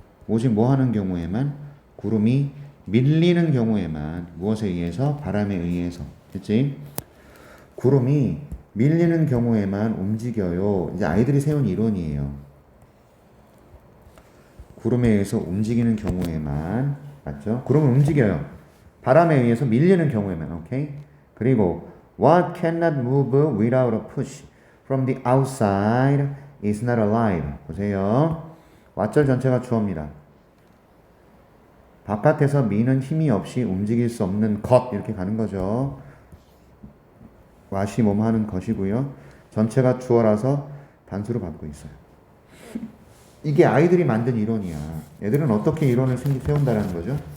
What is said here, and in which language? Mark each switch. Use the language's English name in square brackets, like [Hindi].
[Korean] 오직 뭐 하는 경우에만, 구름이 밀리는 경우에만, 무엇에 의해서? 바람에 의해서. 그치? 구름이 밀리는 경우에만 움직여요. 이제 아이들이 세운 이론이에요. 구름에 의해서 움직이는 경우에만, 맞죠? 구름은 움직여요. 바람에 의해서 밀리는 경우에만, 오케이? 그리고 [English] what cannot move without a push from the outside is not alive. [Korean] 보세요. 왓절 전체가 주어입니다. 바깥에서 미는 힘이 없이 움직일 수 없는 것 이렇게 가는 거죠. 왓이 뭐뭐 하는 것이고요. 전체가 주어라서 단수로 받고 있어요. 이게 아이들이 만든 이론이야. 애들은 어떻게 이론을 세운다라는 거죠?